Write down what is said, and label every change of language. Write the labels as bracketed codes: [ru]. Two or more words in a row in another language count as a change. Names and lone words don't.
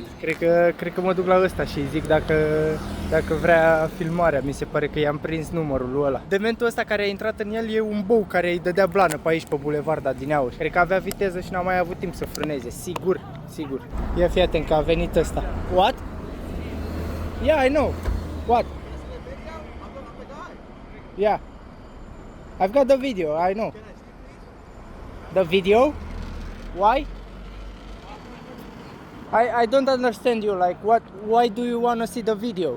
[ro] Cred că mă duc la ăsta și îi zic dacă vrea filmarea. Mi se pare că i-am prins numărul lui ăla. Dementul ăsta care a intrat în el e un bou care îi dădea blană pe aici, pe Bulevarda din Aur. Cred că avea viteză și n-a mai avut timp să frâneze. Sigur, sigur. Ia fii atent că a venit ăsta. [en] What? Yeah, I know. What? Yeah. I've got the video, I know. The video? Why? I don't understand you, like why do you want to see the video?